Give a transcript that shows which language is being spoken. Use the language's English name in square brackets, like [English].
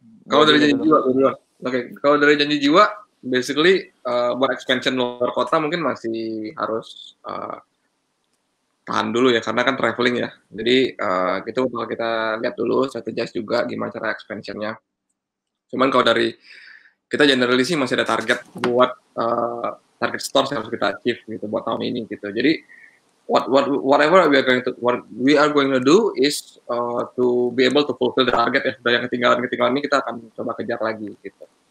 [Indonesian] Kalau dari Janji Jiwa, kalau dari Janji Jiwa, basically buat expansion luar kota mungkin masih harus tahan dulu ya, karena kan traveling ya. Jadi itu kalau kita lihat dulu, strategize juga gimana cara expansionnya. Cuman kalau dari kita generally sih masih ada target buat target stores yang harus kita achieve gitu buat tahun ini gitu. Jadi [English] whatever we are going to do is to be able to fulfill the target ya. [Indonesian] Dan yang ketinggalan ini kita akan coba kejar lagi gitu.